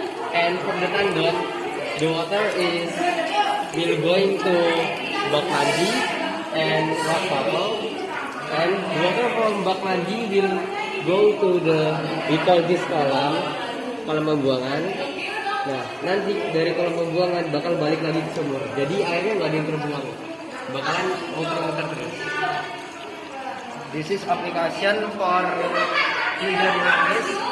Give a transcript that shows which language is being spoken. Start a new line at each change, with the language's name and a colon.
English: And from the tandon, the water will going to bak mandi and wastafel, and the water from bak mandi will go to we call this kolam pembuangan.
Indonesian: Nah, nanti dari kolam pembuangan bakal balik lagi ke sumur. Jadi airnya nggak ada yang terbuang, bakalan muter-muter terus.
English: This is application for cleaner device.